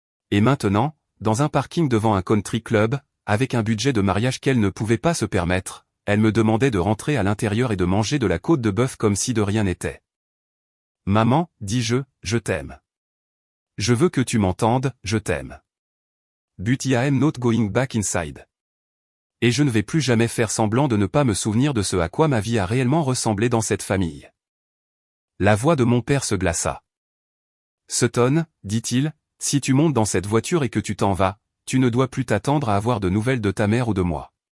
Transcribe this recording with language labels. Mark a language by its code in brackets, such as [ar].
[fr] Et maintenant, dans un parking devant un country club, avec un budget de mariage qu'elle ne pouvait pas se permettre, elle me demandait de rentrer à l'intérieur et de manger de la côte de bœuf comme si de rien n'était. Maman, dis-je, je t'aime. Je veux que tu m'entendes, je t'aime. [en] But I am not going back inside. [fr] Et je ne vais plus jamais faire semblant de ne pas me souvenir de ce à quoi ma vie a réellement ressemblé dans cette famille. La voix de mon père se glaça. Sutton, dit-il, si tu montes dans cette voiture et que tu t'en vas, tu ne dois plus t'attendre à avoir de nouvelles de ta mère ou de moi.